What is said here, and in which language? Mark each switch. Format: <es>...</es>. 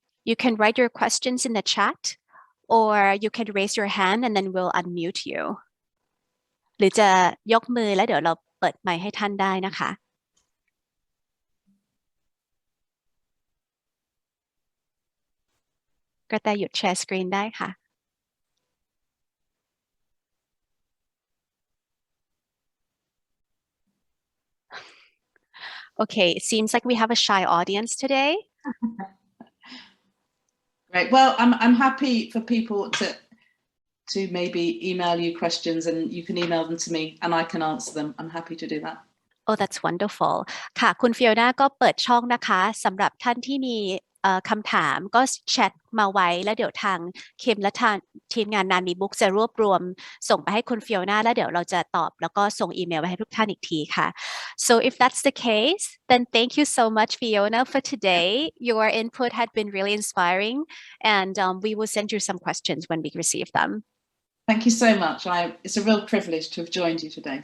<en>You can write your questions in the chat or you can raise your hand and then we'll unmute you</en> <th>หรือจะยกมือแล้วเดี๋ยวเราเปิดไมค์ให้ท่านได้นะคะกระแตหยุดแชร์สกรีนได้ค่ะ</th> <en>Okay, it seems like we have a shy audience today. Great. Well, I'm happy for people to maybe email you questions and you can email them to me and I can answer them. I'm happy to do that. Oh, that's wonderful.</en> <th>ค่ะคุณฟิโอนาก็เปิดช่องนะคะสำหรับท่านที่มีคำถามก็แชทมาไว้แล้วเดี๋ยวทางคิมและทางทีมงาน Nanmeebooks จะรวบรวมส่งไปให้คุณฟิโอนาแล้วเดี๋ยวเราจะตอบแล้วก็ส่งอีเมลไปให้ทุกท่านอีกทีค่ะ</th> <en>So if that's the case then thank you so much Fiona for today. Your input had been really inspiring and we will send you some questions when we receive them. Thank you so much. It's a real privilege to have joined you today.</en>